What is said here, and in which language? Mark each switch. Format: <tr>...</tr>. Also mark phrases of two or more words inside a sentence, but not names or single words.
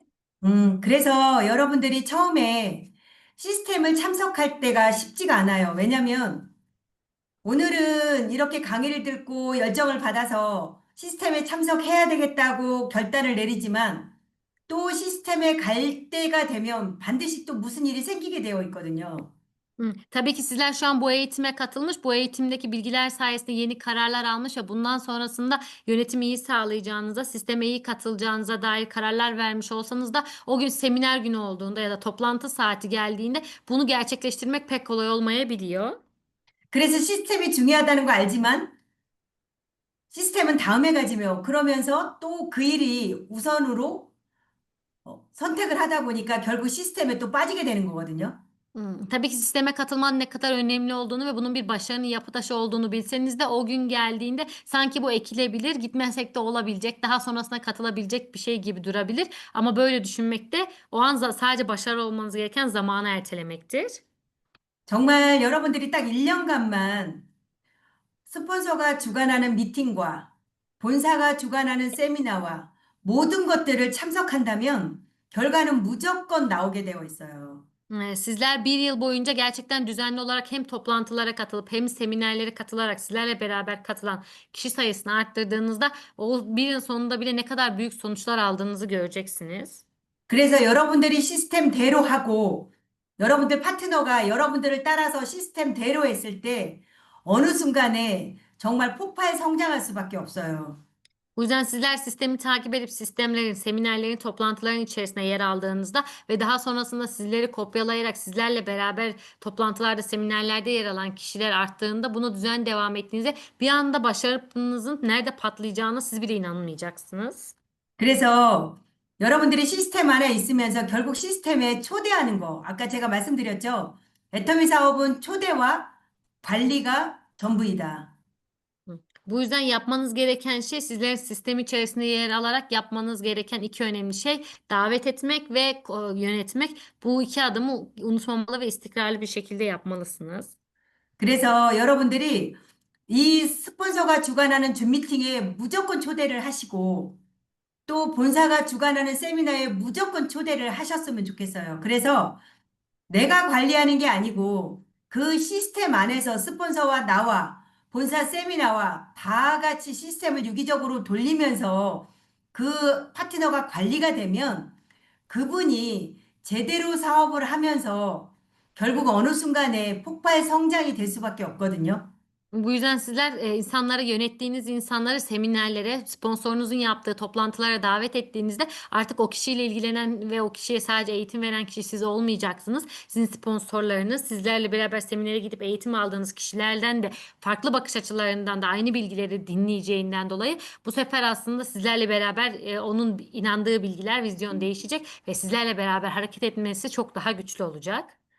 <ko>그래서 여러분들이 처음에 시스템을 참석할 때가 쉽지가 않아요. 왜냐면 오늘은 이렇게 강의를 듣고 열정을 받아서 시스템에 참석해야 되겠다고 결단을 내리지만 또 시스템에 갈 때가 되면 반드시 또 무슨 일이 생기게 되어 있거든요.</ko> <tr>Tabii ki sizler şu an bu eğitime katılmış, bu eğitimdeki bilgiler sayesinde yeni kararlar almış ve bundan sonrasında yönetimi iyi sağlayacağınıza, sisteme iyi katılacağınıza dair kararlar vermiş olsanız da o gün seminer günü olduğunda ya da toplantı saati geldiğinde bunu gerçekleştirmek pek kolay olmayabiliyor.</tr> <ko>그래서 시스템이 중요하다는 거 알지만 시스템은 다음에 가지며 그러면서 또 그 일이 우선으로 선택을 하다 보니까 결국 시스템에 또 빠지게 되는 거거든요.</ko> <tr>Tabii ki sisteme katılmanın ne kadar önemli olduğunu ve bunun bir başarının yapı taşı olduğunu bilseniz de o gün geldiğinde sanki bu ekilebilir, gitmesek de olabilecek, daha sonrasında katılabilecek bir şey gibi durabilir. Ama böyle düşünmek de o an sadece başarılı olmanız gereken zamanı ertelemektir.</tr> <ko>정말 여러분들이 딱 1년간만 스폰서가 주관하는 미팅과 본사가 주관하는 세미나와 모든 것들을 참석한다면 결과는 무조건 나오게 되어 있어요.</ko> <tr>Sizler bir yıl boyunca gerçekten düzenli olarak hem toplantılara katılıp hem seminerlere katılarak sizlerle beraber katılan kişi sayısını arttırdığınızda o bir yıl sonunda bile ne kadar büyük sonuçlar aldığınızı göreceksiniz.</tr> <ko>그래서 여러분들이 시스템대로 하고 여러분들 파트너가 여러분들을 따라서 시스템대로 했을 때 어느 순간에 정말 폭발 성장할 수밖에 없어요.</ko> <tr>Bu yüzden sizler sistemi takip edip sistemlerin, seminerlerin, toplantıların içerisine yer aldığınızda ve daha sonrasında sizleri kopyalayarak sizlerle beraber toplantılarda, seminerlerde yer alan kişiler arttığında bunu düzen devam ettiğinizde bir anda başarınızın nerede patlayacağına siz bile inanmayacaksınız.</tr> <ko>그래서 여러분들이 시스템 안에 있으면서 결국 시스템에 초대하는 거. 아까 제가 말씀드렸죠. 애터미 사업은 초대와 관리가 전부이다. Hı.</ko> <tr>Bu yüzden yapmanız gereken şey sizlerin sistem içerisinde yer alarak yapmanız gereken iki önemli şey davet etmek ve yönetmek. Bu iki adımı unutmamalı ve istikrarlı bir şekilde yapmalısınız.</tr> <ko>그래서 여러분들이 이 스폰서가 주관하는 줌 미팅에 무조건 초대를 하시고 또 본사가 주관하는 세미나에 무조건 초대를 하셨으면 좋겠어요. 그래서 내가 관리하는 게 아니고 그 시스템 안에서 스폰서와 나와 본사 세미나와 다 같이 시스템을 유기적으로 돌리면서 그 파트너가 관리가 되면 그분이 제대로 사업을 하면서 결국 어느 순간에 폭발 성장이 될 수밖에 없거든요.</ko> <tr>Bu yüzden sizler insanları yönettiğiniz insanları seminerlere, sponsorunuzun yaptığı toplantılara davet ettiğinizde artık o kişiyle ilgilenen ve o kişiye sadece eğitim veren kişi siz olmayacaksınız. Sizin sponsorlarınız, sizlerle beraber seminere gidip eğitim aldığınız kişilerden de farklı bakış açılarından da aynı bilgileri dinleyeceğinden dolayı bu sefer aslında sizlerle beraber onun inandığı bilgiler, vizyon değişecek ve sizlerle beraber hareket etmesi çok daha güçlü olacak.</tr>